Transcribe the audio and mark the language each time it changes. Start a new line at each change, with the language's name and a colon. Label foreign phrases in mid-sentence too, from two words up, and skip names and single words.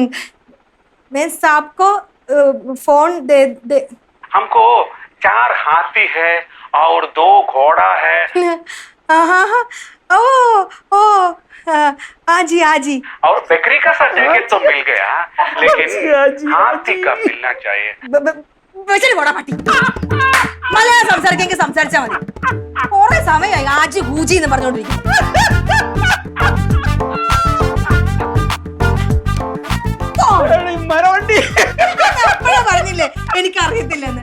Hindi: मैं सबको फोन दे. हमको 4 हाथी है और 2 घोड़ा है. आजी और बकरी का सर्टिफिकेट तो मिल गया, लेकिन हाथी का मिलना चाहिए.
Malayalam: മലയാളം സംസാരിക്കെങ്കിൽ സംസാരിച്ചാ മതി. കുറെ സമയമായി ആജി ഹൂജി എന്ന് പറഞ്ഞോണ്ടിരിക്കും. പറഞ്ഞില്ലേ എനിക്കറിയത്തില്ലെന്ന്.